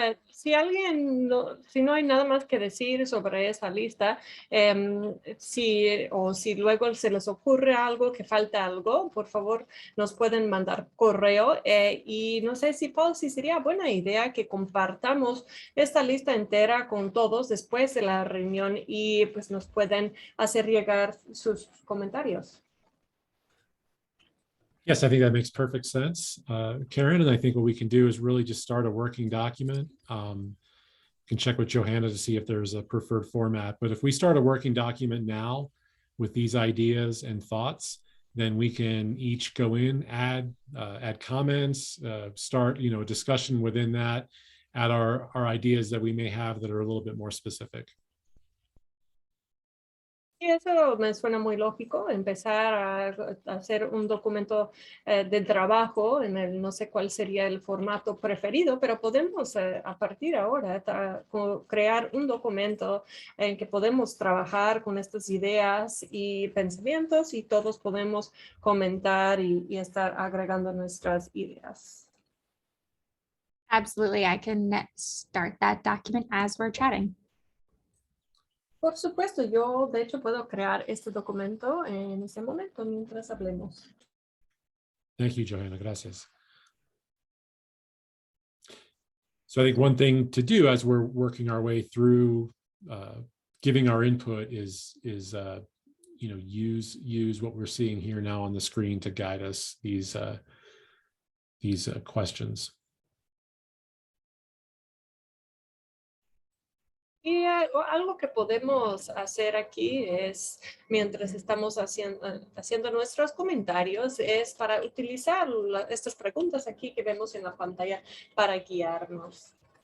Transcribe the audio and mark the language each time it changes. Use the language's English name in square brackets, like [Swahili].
[Spanish] Si alguien, si no hay nada más que decir sobre esa lista, si luego se les ocurre algo, que falta algo, por favor nos pueden mandar correo. Y no sé si, Paul, si sería buena idea que compartamos esta lista entera con todos después de la reunión y pues nos pueden hacer llegar sus comentarios. [English] Yes, I think that makes perfect sense, Karen. And I think what we can do is really just start a working document. Can check with Johanna to see if there's a preferred format. But if we start a working document now with these ideas and thoughts, then we can each go in, add comments, start a discussion within that, add our ideas that we may have that are a little bit more specific. [Spanish] Y eso me suena muy lógico, empezar a hacer un documento de trabajo, no sé cuál sería el formato preferido, pero podemos a partir de ahora crear un documento en que podemos trabajar con estas ideas y pensamientos y todos podemos comentar y estar agregando nuestras ideas. [English] Absolutely, I can start that document as we're chatting. [Spanish] Por supuesto, yo de hecho puedo crear este documento en ese momento mientras hablemos. [English] Thank you, Johanna. [Spanish] Gracias. [English] So I think one thing to do as we're working our way through giving our input is use what we're seeing here now on the screen to guide us these questions. [Spanish] Y algo que podemos hacer aquí es, mientras estamos haciendo nuestros comentarios, es para utilizar estas preguntas aquí que vemos en la pantalla para guiarnos.